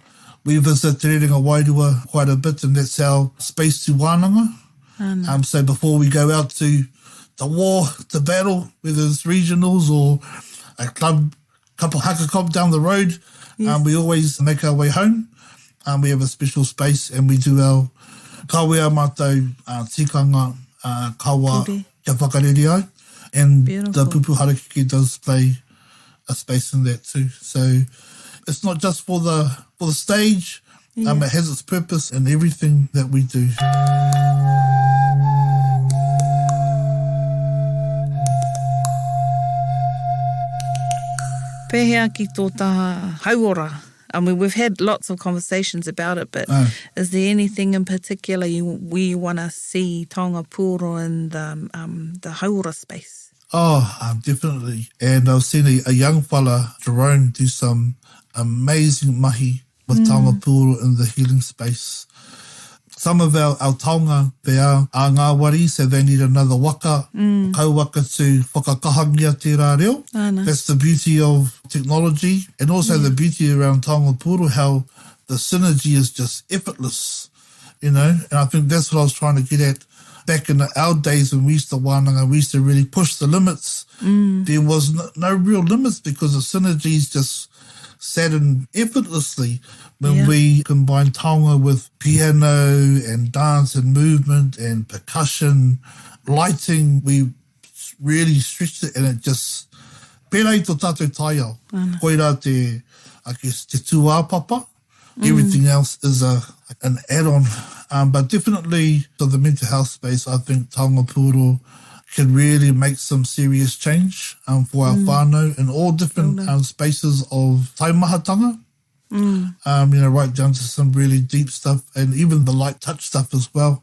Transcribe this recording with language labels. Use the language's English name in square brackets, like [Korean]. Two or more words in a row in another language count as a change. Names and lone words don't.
[English] We visit Te Rerenga Wairua quite a bit, and that's our space to wānanga. So before we go out to the war, to battle, whether it's regionals or a couple haka club down the road, we always make our way home. We have a special space and we do our [Māori] kawea mātou tikanga kawa kia whakarere ai. [English] And Beautiful. the pupu harakeke does play a space in that too. So it's not just for the stage. It has its purpose in everything that we do. [Māori] Pehea ki tō taha hauora. [English] I mean, we've had lots of conversations about it, but is there anything in particular we want to see [Māori] Taonga Puoro [English] in the hauora space? Oh, definitely. And I've seen a young fella, Jerome, do some amazing mahi with [Māori] Taonga Puoro [English] in the healing space. Some of our taonga, they are ngāwari, so they need another [Māori] waka, kauwaka [English] to [Māori] whakakahangia tērā reo. [English] No. That's the beauty of technology, and also the beauty around [Māori] Taonga Puoro, [English] how the synergy is just effortless, And I think that's what I was trying to get at. Back in our days when we used to wānanga, we used to really push the limits. There was no real limits because the synergies just sat in effortlessly when we combined taonga with piano and dance and movement and percussion, lighting. We really stretched it and it just... [Māori] Pērei tō tātou tai au. Koira te, [English] I guess, [Māori] te tūāpapa. [English] Everything else is an add-on. But definitely for the mental health space, I think [Māori] Taonga Puoro [English] can really make some serious change for our whānau in all different spaces of taumahatanga. Right down to some really deep stuff and even the light touch stuff as well.